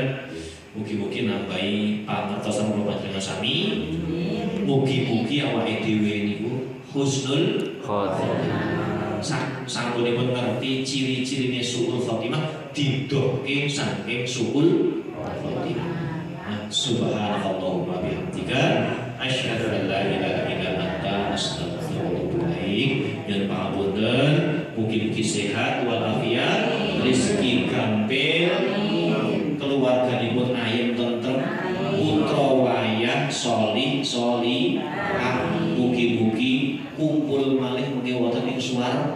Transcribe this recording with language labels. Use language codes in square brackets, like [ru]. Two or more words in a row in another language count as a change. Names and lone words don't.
[jv] Mugi-mugi nambahi pangertosan kula panjenengan sami. Mugi-mugi awake dhewe niku [ar] حسن الخاتمة. [jv] Sampunipun ngerti ciri-cirine [ar] سوء الخاتمة, [jv] didohke saking [ar] سوء الخاتمة. سبحانك اللهم وبحمدك أشهد أن لا إله إلا أنت أستغفرك وأتوب إليك. [jv] Yen pangapunten, mugi-mugi sehat walafiat, rezeki gampil, keluarganipun ayem tentrem, putra wayah solih mugi-mugi kumpul malih mugi wonten ing swarga.